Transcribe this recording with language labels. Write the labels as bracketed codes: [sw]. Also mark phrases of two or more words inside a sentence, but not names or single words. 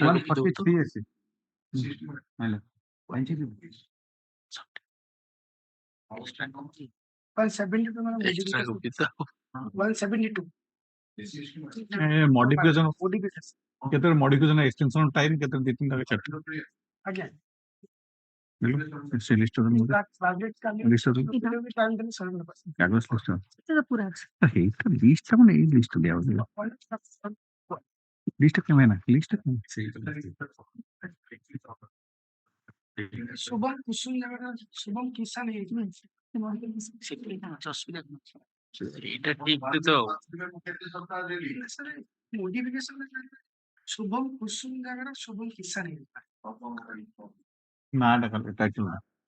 [en] 143 assessment. Hello. 172. [or] Modification କେତେ [en] modification extension time [or] କେତେ 2-3 ଟା chapter ଆଜ୍ଞା ସେ list ର list କାଗଜ list ହେଇଟା list ଟା ମାନେ ଏଇ list ଦିଆ ହଉଛି list କେମେ ନା list शुभम कुसुम ଜାଗାରେ शुभम କିସାନ ହେଇଛି ଅସୁବିଧା ଏଇଟା ଠିକ ତ ମୋଡିଫିକେସନ शुभम कुसुम ଜାଗାରେ शुभम କିସାନ ହେଇଛି ନା ଟା କଲେ ଟାଇଟଲ ନା